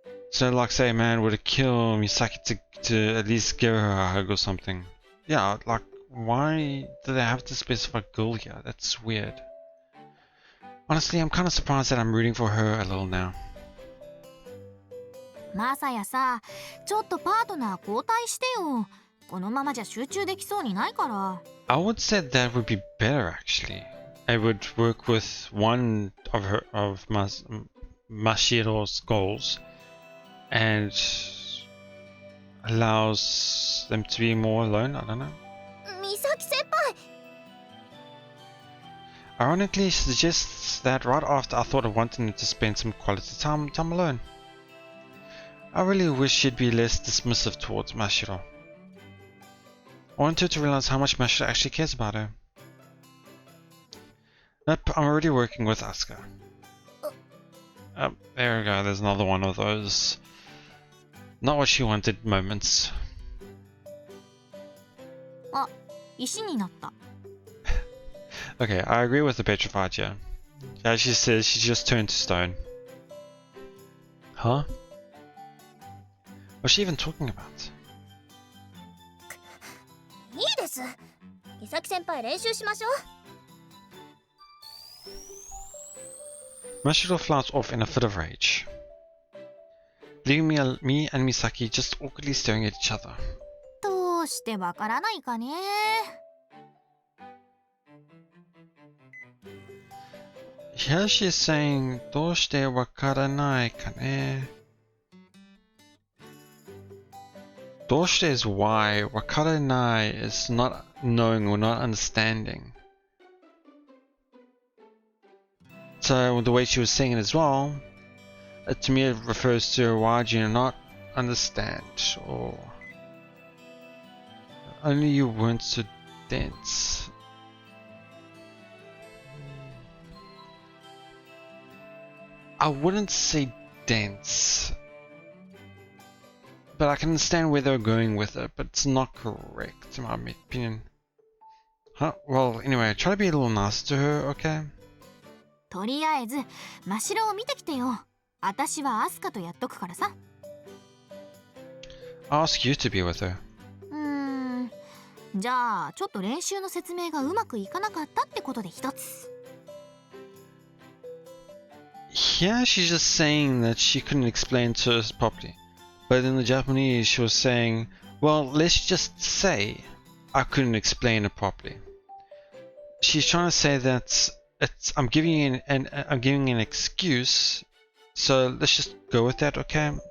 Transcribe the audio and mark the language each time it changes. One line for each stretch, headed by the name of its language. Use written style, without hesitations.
English: So like say a man would have killed Misaki to at least give her a hug or something. Yeah, like why do they have to specify girl here? That's weird. Honestly, I'm kind of surprised that I'm rooting for her a little now.
Japanese: マサヤさ、ちょっとパートナー交代してよ。このままじゃ集中できそうにないから。
English: I would say that would be better actually. I would work with one of Mashiro's goals and allows them to be more alone. I don't know.
Japanese: 美咲先輩。
English: Ironically, she suggests that right after I thought of wanting to spend some quality time alone. I really wish she'd be less dismissive towards Mashiro. I want her to realize how much Mashiro actually cares about her. Nope, I'm already working with Asuka. Oh, there we go, there's another one of those not what she wanted moments.
Japanese: あ、石になった。
English: Okay, I agree with the petrified here. As she says, she just turned to stone. Huh? What's she even talking about?
Japanese: いいです。美咲先輩練習しましょう。
English: Mashiro flies off in a fit of rage, leaving me and Misaki just awkwardly staring at each other.
Japanese: どうしてわからないかね。
English: Here she is saying,
Japanese: どうしてわからないかね?
English: どうして is why, わからない is not knowing or not understanding. So the way she was saying it as well, to me it refers to why do you not understand, or only you weren't so dense. I wouldn't say dense, but I can understand where they're going with it, but it's not correct in my opinion. Huh? Well, anyway, try to be a little nicer to her, okay?
Japanese: とりあえず真白を見てきてよ。私はアスカとやっとくからさ。
English: I'll ask you to be with her.
Japanese: じゃあちょっと練習の説明がうまくいかなかったってことで一つ。
English: Here she's just saying that she couldn't explain to us properly. But in the Japanese she was saying, well, let's just say I couldn't explain it properly. She's trying to say that I'm giving you I'm giving an excuse, so let's just go with that, okay?